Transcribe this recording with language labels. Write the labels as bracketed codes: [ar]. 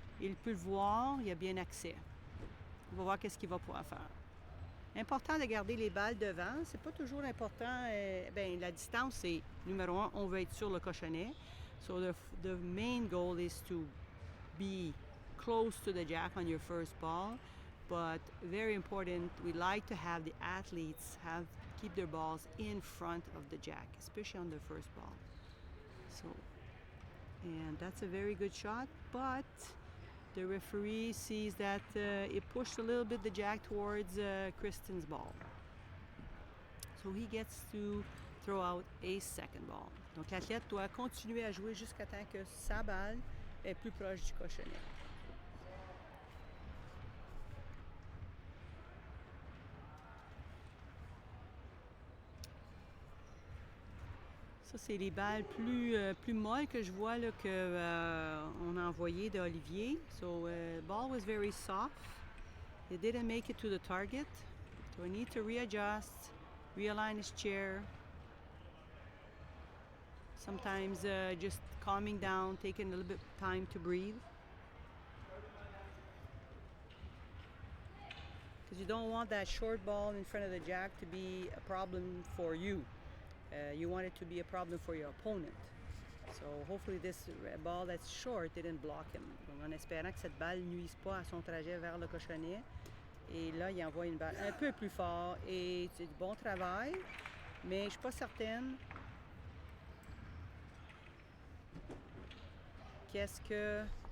[fr] Il peut le voir, il a bien accès. On va voir qu'est-ce qu'il va pouvoir faire. Important de garder les balles devant. C'est pas toujours important. La distance, c'est numéro 1, on veut être sur le cochonnet. [en] So the main goal is to be close to the jack on your first ball. but very important, we like to have the athletes keep their balls in front of the jack, especially on the first ball. So, and that's a very good shot, but the referee sees that it pushed a little bit the jack towards Kristen's ball. So he gets to throw out a second ball. [fr] Donc l'athlète doit continuer à jouer jusqu'à temps que sa balle est plus proche du cochonnet. Ça, c'est les balles plus molles que je vois là, qu'on a envoyées d'Olivier. [en] So ball was very soft. It didn't make it to the target. So I need to readjust, realign his chair. Sometimes just calming down, taking a little bit of time to breathe. Because you don't want that short ball in front of the jack to be a problem for you. You want it to be a problem for your opponent. So hopefully this ball that's short didn't block him. [fr] Donc en espérant que cette balle ne nuise pas à son trajet vers le cochonnet. Et là, il envoie une balle un peu plus fort et c'est du bon travail, mais je ne suis pas certaine qu'est-ce que...